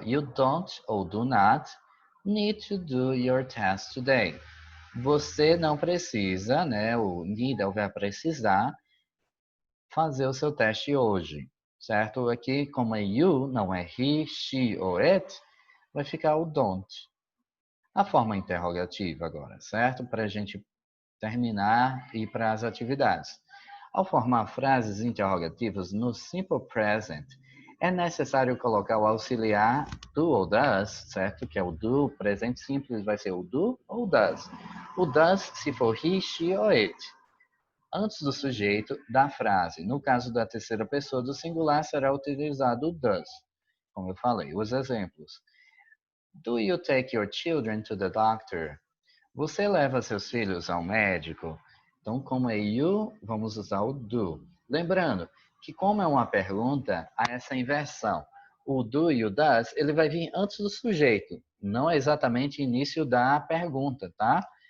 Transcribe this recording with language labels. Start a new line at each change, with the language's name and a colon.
English: You don't ou do not need to do your test today.
Portuguese: Você não precisa, né? O need é o verbo precisar, fazer o seu teste hoje, certo? Aqui, como é you, não é he, she ou it, vai ficar o don't. A forma interrogativa agora, certo? Para a gente terminar e ir para as atividades. Ao formar frases interrogativas no simple present, é necessário colocar o auxiliar do ou does, certo? Que é o do, presente simples vai ser o do ou does. O does se for he, she ou it. Antes do sujeito da frase. No caso da terceira pessoa do singular, será utilizado o does. Como eu falei, os exemplos.
English: Do you take your children to the doctor?
Portuguese: Você leva seus filhos ao médico? Então, como é you, vamos usar o do. Lembrando que como é uma pergunta, há essa inversão. O do e o does, ele vai vir antes do sujeito. Não é exatamente início da pergunta, tá?